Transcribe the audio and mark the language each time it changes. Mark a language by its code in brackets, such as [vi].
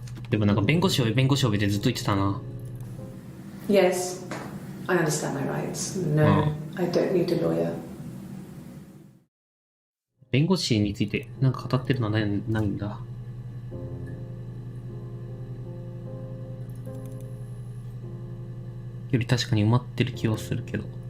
[ja] でもなんか弁護士呼べ弁護士呼べってずっと言ってたな。 [en] Yes, I understand my rights. No, I don't need a lawyer. [ja] 弁護士についてなんか語ってるのはないんだ。より確かに埋まってる気はするけど。